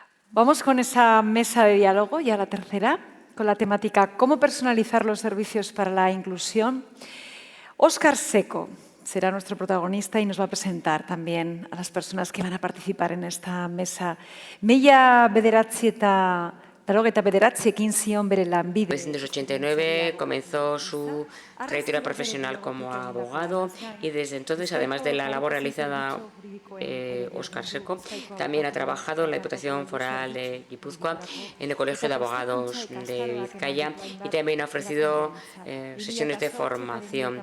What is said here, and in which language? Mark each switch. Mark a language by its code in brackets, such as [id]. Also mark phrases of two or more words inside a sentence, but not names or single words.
[es] Vamos con esa mesa de diálogo, ya la tercera, con la temática ¿Cómo personalizar los servicios para la inclusión? Óscar Seco será nuestro protagonista y nos va a presentar también a las personas que van a participar en esta mesa. [eu] Mila bederatzi eta laurogeita bederatzi ekin zion bere lanbide. [es] En 1989 comenzó su trayectoria profesional como abogado y desde entonces, además de la labor realizada Óscar Seco, también ha trabajado en la Diputación Foral de Guipúzcoa, en el Colegio de Abogados de Vizcaya y también ha ofrecido sesiones de formación.